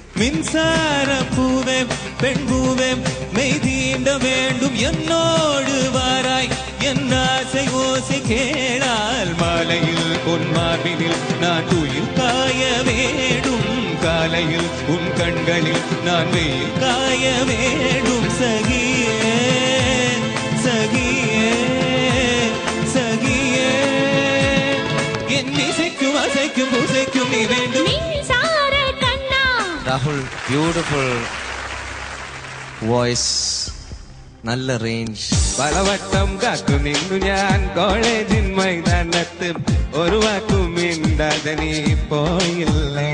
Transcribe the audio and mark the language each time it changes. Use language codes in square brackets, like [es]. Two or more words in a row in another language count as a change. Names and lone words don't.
[ta] மின்சாரப்பூவே பெண்பூவே மெய்தீண்ட வேண்டும் என்னோடு வாராய் என் ஆசை ஓசை கேளால் மாலையில் உன் மார்பினில் நான் துயில் காய வேண்டும், காலையில் உன் கண்களில் நான் வெயில் காய வேண்டும். சகியே சகியே சகியே என் இசைக்கும் அசைக்கும் பூசைக்கும் நீ வேண்டும். [ml] രാഹുൽ, [en] beautiful voice, [ml] നല്ല റേഞ്ച്. പലവട്ടം കാത്തു നിന്നു ഞാൻ കോളേജിൻ മൈതാനത്ത്, ഒരു വാക്കും മിണ്ടാതെ നീ പോയില്ലേ.